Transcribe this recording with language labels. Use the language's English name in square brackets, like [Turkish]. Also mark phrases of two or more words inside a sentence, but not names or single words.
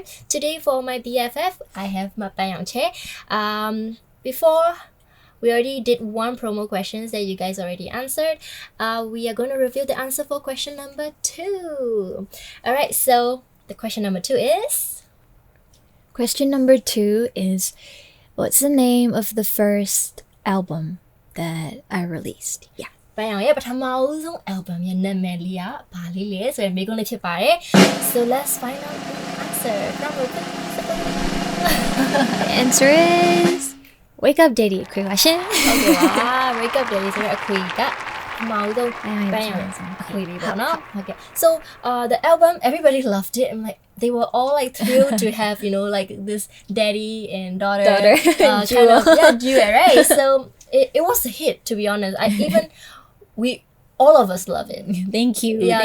[English] Today for my BFF, I have my Yaung Chel. Before, we already did one promo questions that you guys already answered. We are going to reveal the answer for question number 2. Alright, so the question number 2 is? Question number 2 is, what's the name of the first album that I released? Yeah. [Burmese] ပန်းအောင်ရဲ့ပထမဦးဆုံး album ရဲ့နာမည်လေးကဘာလေးလဲဆိုရင်မေးခွန်းလေးဖြစ်ပါတယ် [English] So let's find out the answer. The answer is Wake Up Daddy [Burmese] အခွေပါရှင် [English] Okay ပါ Wake Up Daddy [Burmese] ဆိုတဲ့အခွေကပထမဦးဆုံးပန်းအောင်အခွေလေးပေါ့နော် [English] Okay so the album everybody loved it and like they were all like thrilled to have, you know, like this daddy and daughter kind of duet, right? So it was a hit, to be honest. All of us love it. Thank you. Yeah,